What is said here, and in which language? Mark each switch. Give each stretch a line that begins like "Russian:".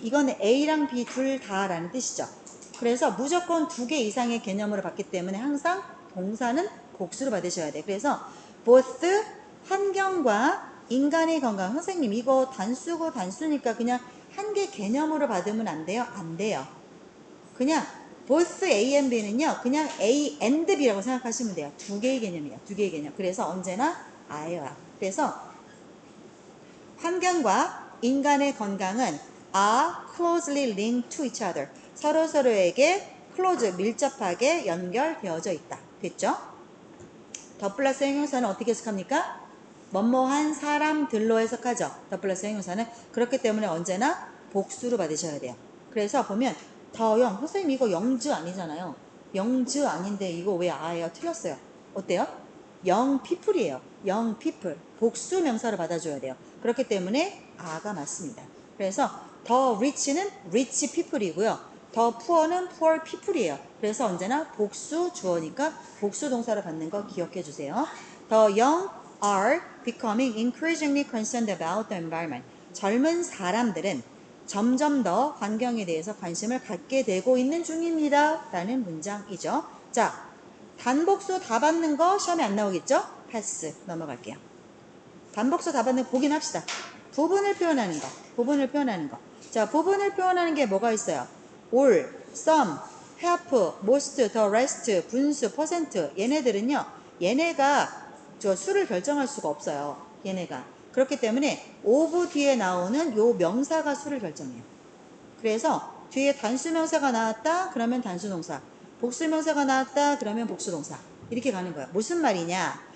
Korean: 이거는 A랑 B 둘 다라는 뜻이죠. 그래서 무조건 2개 이상의 개념으로 받기 때문에 항상 동사는 복수로 받으셔야 돼. 그래서 both 환경과 인간의 건강. 선생님 이거 단수니까 그냥 한 개 개념으로 받으면 안 돼요? 안 돼요. 그냥 both A and B는요, 그냥 A and B라고 생각하시면 돼요. 두 개의 개념이에요. 두 개의 개념. 그래서 언제나 I와. 그래서 환경과 인간의 건강은
English: are closely linked to each other.
Korean: 서로서로에게 close, 밀접하게 연결되어져 있다. 됐죠? 더 플러스 형용사는 어떻게 해석합니까? 뭐뭐한 사람들로 해석하죠. 더 플러스 형용사는. 그렇기 때문에 언제나 복수로 받으셔야 돼요. 그래서 보면 더영, 선생님 이거 영즈 아니잖아요. 영즈 아닌데 이거 왜 아예요? 틀렸어요. 어때요? 영 피플이에요. 영 피플. 복수 명사로 받아줘야 돼요. 그렇기 때문에 아가 맞습니다.
English: 그래서 더 rich는 rich people이고요. 더 poor는 poor people이에요.
Korean: 그래서 언제나 복수 주어니까 복수 동사로 받는 거 기억해 주세요.
English: The young are becoming increasingly concerned about the environment.
Korean: 젊은 사람들은 점점 더 환경에 대해서 관심을 갖게 되고 있는 중입니다. 라는 문장이죠. 자, 단복수 다 받는 거 시험에 안 나오겠죠? 패스. 넘어갈게요. 단복수 다 받는 거 보긴 합시다. 부분을 표현하는 거. 부분을 표현하는 거. 자, 부분을 표현하는 게 뭐가 있어요?
English: all, some, half, most, the rest, 분수, 퍼센트.
Korean: 얘네들은요. 얘네가 저 수를 결정할 수가 없어요. 얘네가. 그렇기 때문에 of 뒤에 나오는 요 명사가 수를 결정해요. 그래서 뒤에 단수명사가 나왔다 그러면 단수동사, 복수명사가 나왔다 그러면 복수동사, 이렇게 가는 거야. 무슨 말이냐?